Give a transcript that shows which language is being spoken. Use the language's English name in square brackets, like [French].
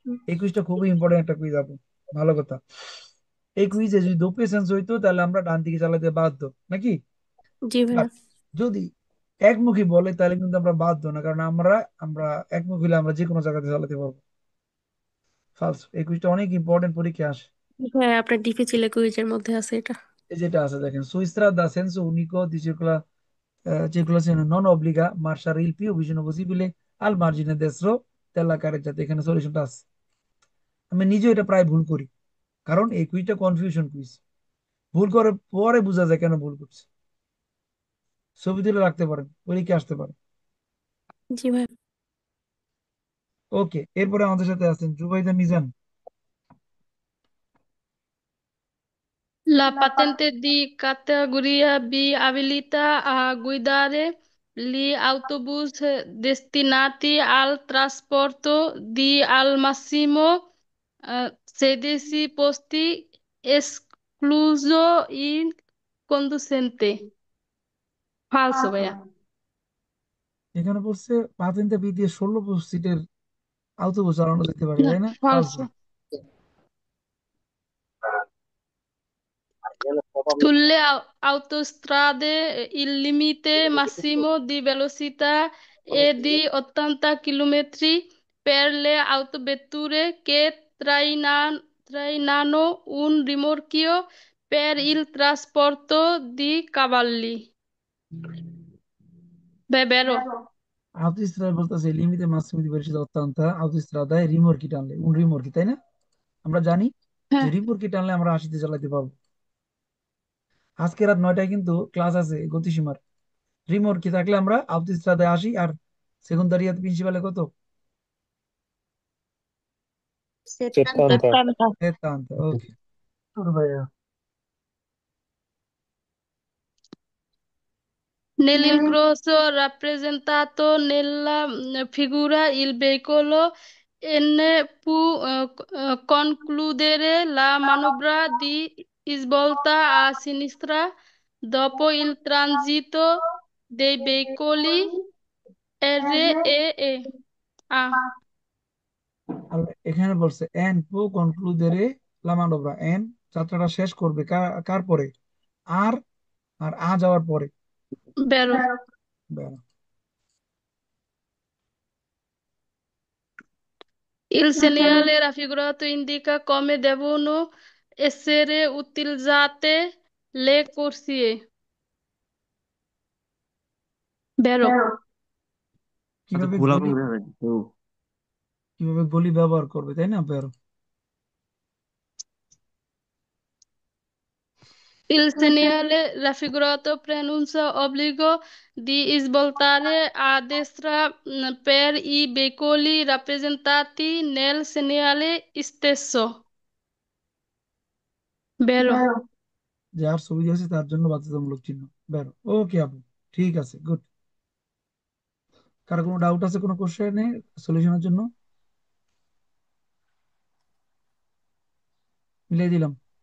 [Bangla] এই কুইজটা খুবই ইম্পর্টেন্ট একটা কুইজ আপু, ভালো কথা। এই কুইজে যদি দোপে সেন্স হইতো তাহলে আমরা ডান দিকে চালাতে বাধ্য, নাকি? জি ভাইয়া। বাট যদি একমুখী বলে তাহলে কিন্তু আমরা বাধ্য না, কারণ আমরা আমরা একমুখী হলে আমরা যে কোনো জায়গাতে চালাতে পারবো। ফালস, এই কুইজটা অনেক ইম্পর্টেন্ট, পরীক্ষা আসে। ভাইয়া আপনার ডিফিসিলে কুইজের মধ্যে আছে এটা। [Italian] এই যেটা আছে দেখেন, সুইসরা দা সেন্সো unico di circolazione non obbliga marciare il più vicino possibile al margine destro della carreggiata, [Bangla] এখানে সলিউশনটা আছে। আমি নিজেও এটা প্রায় ভুল করি, কারণ এই কুইজটা কনফিউশন কুইজ। ভুল করে পরে বোঝা যায় কেন ভুল করছে। ছবি তুলে রাখতে পারেন, পরীক্ষা আসতে পারে। জি ভাইয়া। ওকে, এরপরে আমাদের সাথে আছেন Zubaida Mizan. [Italian] La patente di categoria B abilita a guidare Gli autobus destinati al trasporto di al massimo 16 posti, escluso il conducente. Falso, ভাইয়া। [Bangla] এখানে বলছে পাতেন্তে বি দিয়ে 16 সিটের autobus চালানো যেতে পারে, না, তাই না? ফালসো। [Italian] falso. Sulle autostrade il limite massimo di velocità è di 80 km per le autovetture che trainano un rimorchio per il trasporto di cavalli. Beh, vero? [Bangla] autostrada বলতেছে লিমিতে মাসিমো দি velocità 80, autostradaয় রিমোরকি টানলে un রিমোরকি, তাই না? আমরা জানি যে হ্যাঁ, রিমোরকি টানলে আমরা 80-তে চালাতে পারবো। আজকে রাত 9টায় কিন্তু ক্লাস আছে গতিসীমার। রিমোরকি থাকলে আমরা autostradaয় 80, আর সেকেন্দারিয়াতে প্রিন্সিপালে কত? 70 70 70. 70। ওকে, ভাইয়া। [Italian] Nell'incrocio rappresentato nella figura il veicolo N può concludere la manovra di svolta a sinistra dopo il transito dei veicoli R e E. A. [Bangla] আর এখানে বলছে এন পো কনক্লুদেরে লা মানোভ্রা, এন যাত্রাটা শেষ করবে কার পরে? আর আর যাওয়ার পরে। [Italian] Vero. [Bangla] ব্যাস। [Italian] Il segnale raffigurato indica come devono essere utilizzate le corsie. Vero. [Bangla] আচ্ছা, কিভাবে খোলা গলি কোন জায়গায়? ও, কিভাবে গলি ব্যবহার করবে, তাই না? বেরো। [Italian] Il segnale raffigurato preannuncia obbligo di svoltare a destra per i veicoli rappresentati nel segnale stesso. Vero. [Bangla] যার ছবি দিয়েছে তার জন্য বাধ্যতামূলক চিহ্ন। বেরো। ওকে আপু, ঠিক আছে, গুড। কারো কোনো ডাউট আছে কোনো কোশ্চেনে সলিউশনের জন্য? মিলিয়ে দিলাম।